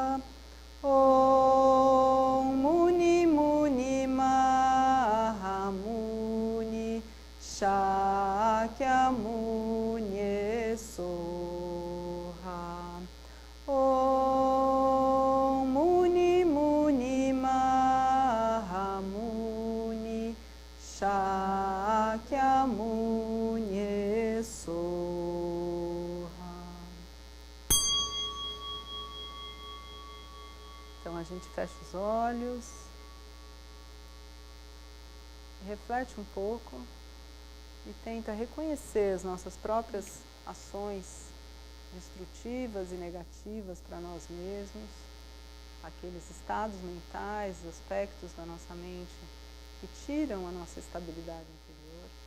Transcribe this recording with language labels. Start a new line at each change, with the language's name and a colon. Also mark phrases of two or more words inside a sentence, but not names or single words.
Sanskrit: Om Muni Muni Mahamuni Shakyamuni Soha. Om Muni Muni Mahamuni Shakyamuni Soha.
Portuguese: Então a gente fecha os olhos, reflete um pouco e tenta reconhecer as nossas próprias ações destrutivas e negativas para nós mesmos, aqueles estados mentais, aspectos da nossa mente que tiram a nossa estabilidade interior.